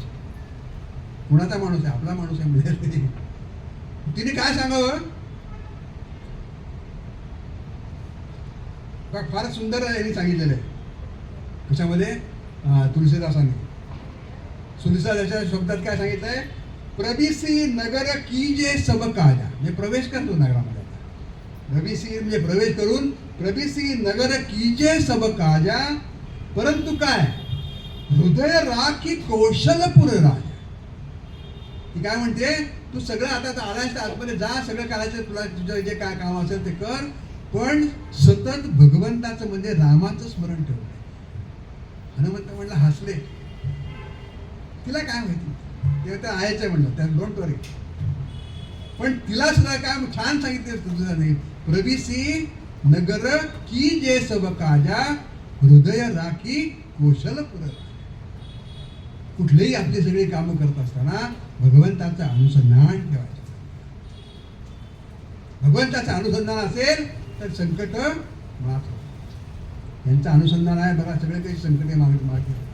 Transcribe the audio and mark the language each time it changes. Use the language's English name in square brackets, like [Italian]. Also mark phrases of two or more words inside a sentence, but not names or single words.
[Marathi] कुणाचा माणूस आहे, आपला माणूस आहे म्हणजे. तिने काय सांगावं. फार सुंदर यांनी सांगितलेलं आहे. कशामध्ये, तुलसीदासांनी. तुलसीदासाच्या शब्दात काय सांगितलंय, [Awadhi] प्रविसी नगर कीजे सब काजा. [Marathi] म्हणजे प्रवेश करतो नगरामध्ये. प्रविसी म्हणजे प्रवेश करून, [Awadhi] प्रविसी नगर कीजे सब काजा, [Marathi] परंतु काय, [Awadhi] हृदय राखी कौशलपुर राजा. [Marathi] ती काय म्हणते, तू सगळं आता आलायस तर आतमध्ये जा, सगळं करायचं, तुला तुझं जे काय काम असेल ते कर, पण सतत भगवंताचं म्हणजे रामाचं स्मरण ठेव. हनुमंत म्हणलं, हसले. तिला काय माहिती, ते तर आहेच आहे म्हणलं, त्या [English] don't worry. [Marathi] पण तिला सुद्धा काय छान सांगितलं तुझं नाही, [Awadhi] प्रविसी नगर की जे सब काजा, हृदय राखी कौशलपुर. [Marathi] कुठलेही आपली सगळी कामं करत असताना भगवंताचं अनुसंधान ठेवायचं. भगवंताचं अनुसंधान असेल तर संकट माफ. यांचं अनुसंधान आहे बघा, सगळे काही संकटे मागे.